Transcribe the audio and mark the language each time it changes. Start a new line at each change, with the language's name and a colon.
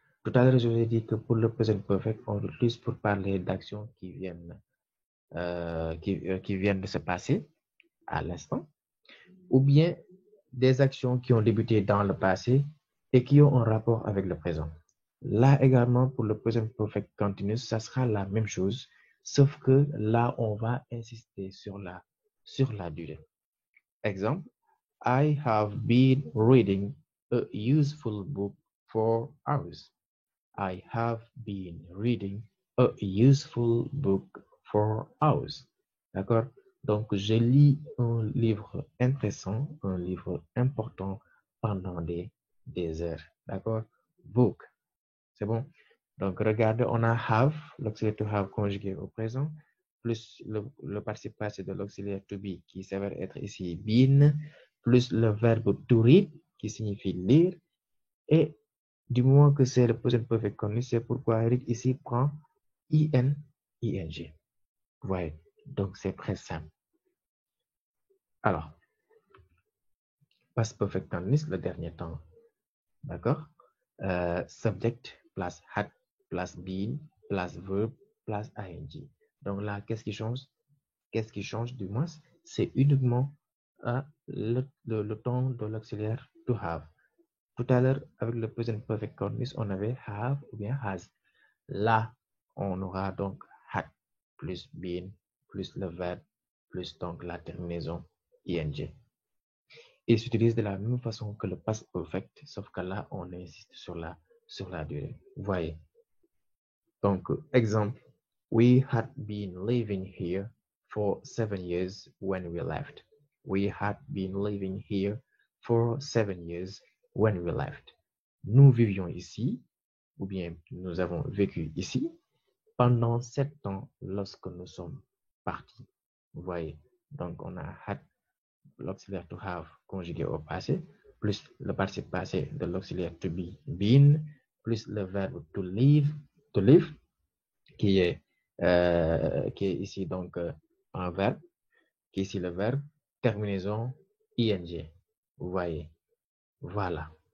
French: Tout à l'heure, je vous ai dit que pour le present perfect, on l'utilise pour parler d'actions qui viennent de se passer à l'instant, ou bien des actions qui ont débuté dans le passé et qui ont un rapport avec le présent. Là également, pour le present perfect continuous, ça sera la même chose, sauf que là, on va insister sur la durée.
English: Exemple, I have been reading a useful book for hours. I have been reading a useful book for hours.
French: D'accord? Donc, je lis un livre intéressant, un livre important pendant des heures. D'accord? Book. C'est bon? Donc, regardez, on a have, l'auxiliaire to have conjugué au présent, plus le participe passé de l'auxiliaire to be qui s'avère être ici been, plus le verbe to read qui signifie lire, et du moment que c'est le present perfect continuous, c'est pourquoi read ici prend ing. Vous voyez? Donc, c'est très simple. Alors, past perfect continuous, le dernier temps. D'accord?
English: Subject plus had plus been plus verb plus ing.
French: Donc là, qu'est-ce qui change? Qu'est-ce qui change du moins? C'est uniquement le temps de l'auxiliaire to have. Tout à l'heure, avec le present perfect continuous, on avait have ou bien has. Là, on aura donc had plus been plus le verbe plus donc la terminaison ing. Il s'utilise de la même façon que le past perfect, sauf que là, on insiste sur la durée. Vous voyez?
English: Donc, exemple, we had been living here for 7 years when we left. We had been living here for 7 years when we left.
French: Nous vivions ici, ou bien nous avons vécu ici, pendant 7 ans lorsque nous sommes partis. Vous voyez? Donc, on a had l'auxiliaire to have conjugué au passé, plus le participe passé de l'auxiliaire to be, been, plus le verbe to live, qui est ici donc un verbe, qui est ici le verbe, terminaison ing. Vous voyez? Voilà.